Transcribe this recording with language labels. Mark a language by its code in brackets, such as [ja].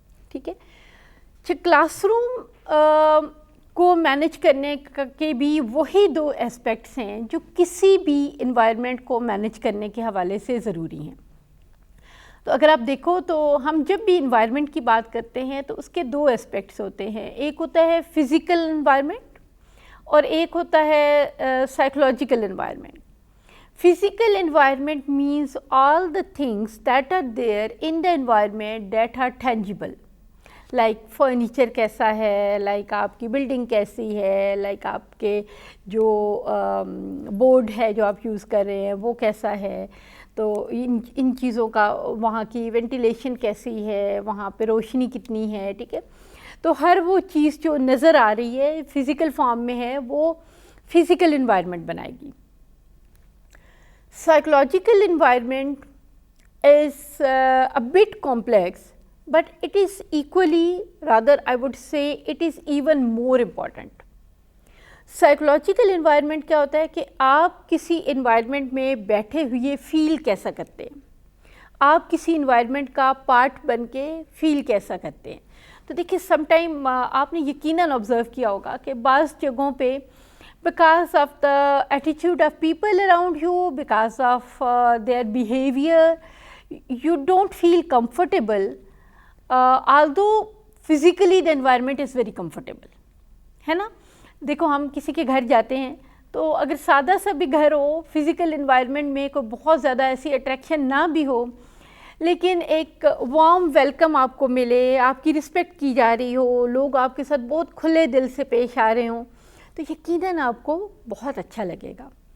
[ur] ٹھیک ہے، class room کو مینیج کرنے کے بھی وہی دو اسپیکٹس ہیں جو کسی بھی انوائرمنٹ کو مینیج کرنے کے حوالے سے ضروری ہیں. تو اگر آپ دیکھو تو ہم جب بھی انوائرمنٹ کی بات کرتے ہیں تو اس کے دو اسپیکٹس ہوتے ہیں. ایک ہوتا ہے فزیکل انوائرمنٹ اور ایک ہوتا ہے psychological environment. [en] Physical environment means all the things that are there in the environment that are tangible. [ur] Like furniture کیسا ہے، like آپ کی بلڈنگ کیسی ہے، like آپ کے جو بورڈ ہے جو آپ یوز کر رہے ہیں وہ کیسا ہے، تو ان چیزوں کا، وہاں کی وینٹیلیشن کیسی ہے، وہاں پہ روشنی کتنی ہے. ٹھیک ہے، تو ہر وہ چیز جو نظر آ رہی ہے فزیکل فارم میں ہے وہ فزیکل انوائرمنٹ بنائے گی. [en] Psychological environment is a bit complex, but it is equally, rather I would say it is even more important. [ur] Psychological environment کیا ہوتا ہے کہ آپ کسی environment میں بیٹھے ہوئے فیل کیسا کرتے ہیں، آپ کسی environment کا پارٹ بن کے فیل کیسا کرتے ہیں. تو دیکھیے سم ٹائم آپ نے یقیناً آبزرو کیا ہوگا کہ بعض جگہوں پہ [en] because of the attitude of people around you, because of their behavior, you don't feel comfortable, although physically the environment is very comfortable. [ur] ہے نا؟ دیکھو ہم کسی کے گھر جاتے ہیں تو اگر سادہ سا بھی گھر ہو، فزیکل انوائرمنٹ میں کوئی بہت زیادہ ایسی اٹریکشن نہ بھی ہو، لیکن ایک وارم ویلکم آپ کو ملے، آپ کی رسپیکٹ کی جا رہی ہو، لوگ آپ کے ساتھ بہت کھلے دل سے پیش آ رہے ہوں، تو یقیناً آپ کو بہت اچھا لگے گا.